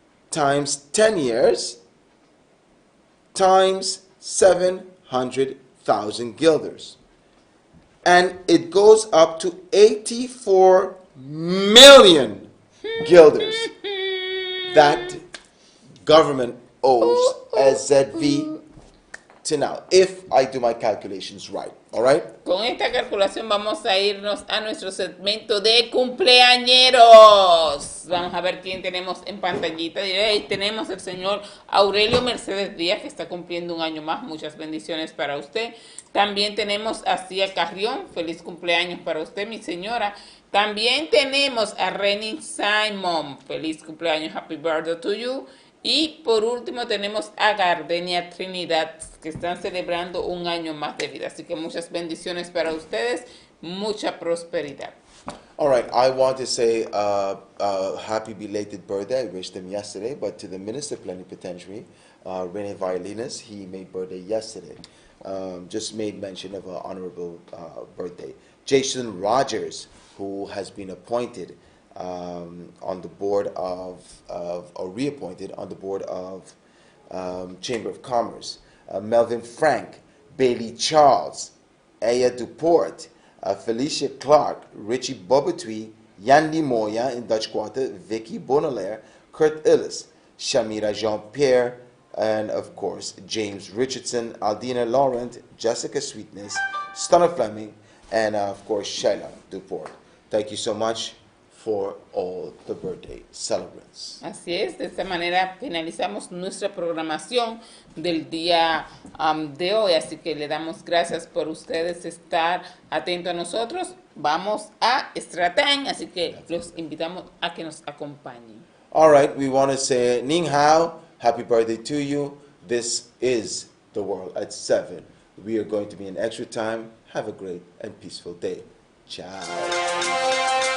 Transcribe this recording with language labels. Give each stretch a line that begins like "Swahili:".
English: times 10 years times 700,000 guilders. And it goes up to 84 million guilders that government owes SZV to now, if I do my calculations right. All right?
Spanish: Con esta calculación vamos a irnos a nuestro segmento de cumpleañeros. Vamos a ver quién tenemos en pantallita. Y tenemos el señor Aurelio Mercedes Díaz, que está cumpliendo un año más. Muchas bendiciones para usted. También tenemos a Cia Carrión. Feliz cumpleaños para usted, mi señora. También tenemos a Renny Simon. Feliz cumpleaños,
English: happy birthday to you.
Spanish: Y por último tenemos a Gardenia Trinidad, que están celebrando un año más de vida. Así que muchas bendiciones para ustedes, mucha prosperidad.
English: All right, I want to say happy belated birthday. I wished him yesterday, but to the Minister Plenipotentiary, Rene Violinas, he made birthday yesterday. Just made mention of an honorable birthday. Jason Rogers, who has been appointed on the board or reappointed on the board of Chamber of Commerce. Melvin Frank, Bailey Charles, Aya Duport, Felicia Clark, Richie Bobatui, Yandy Moya in Dutch Quarter, Vicky Bonalaire, Kurt Illis, Shamira Jean-Pierre, and of course James Richardson, Aldina Laurent, Jessica Sweetness, Stunner Fleming, and of course Sheila Duport. Thank you so much for all the birthday celebrants.
Spanish: Así es, de esta manera finalizamos nuestra programación del día de hoy, así que le damos gracias por ustedes estar atentos a nosotros. Vamos a Extra Time, así que los invitamos a que nos acompañen.
English: All right, we want to say Ning Hao, happy birthday to you. This is The World at 7. We are going to be in Extra Time. Have a great and peaceful day. Ciao.